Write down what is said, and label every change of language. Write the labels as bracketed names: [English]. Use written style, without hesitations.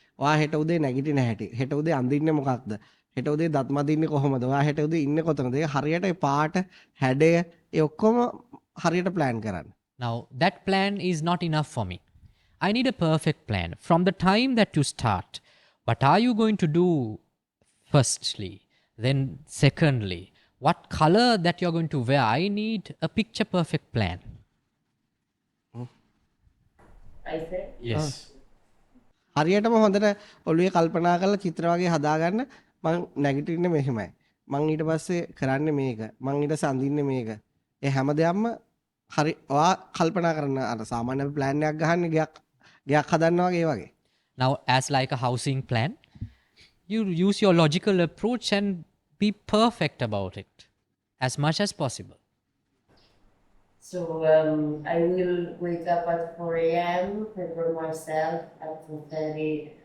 [Sinhala] ඔයා හෙට උදේ නැගිටින හැටි. හෙට උදේ අඳින්නේ මොකක්ද? හෙට උදේ දත් මදින්නේ කොහොමද? ඔයා හෙට උදේ ඉන්නේ කොතනද? ඒ හරියට ඒ පාට, හැඩය, ඒ ඔක්කොම හරියට ප්ලෑන් කරන්න. [English] Now that plan is not enough for me. I need a perfect plan from the time that you start. What are you going to do firstly? Then secondly, what color that you're going to wear? I need a picture perfect plan. I said, Yes. [Sinhala] හරියටම හොඳට ඔළුවේ කල්පනා කරලා චිත්‍ර වගේ හදාගන්න. මං නැගිටින්නේ මෙහෙමයි. මං ඊට පස්සේ කරන්නේ මේක. මං ඊට පස්සේ අඳින්නේ මේක. ඒ හැම දෙයක්ම හරි ඔයා කල්පනා කරන අර සාමාන්‍ය ප්ලෑන් එකක් ගහන්නේ ගයක් හදනවා වගේ ඒ වගේ. [English] Now as like a housing plan, you use your logical approach and be perfect about it as much as possible. so I will wake up at 4 a.m., prepare myself at 4:30.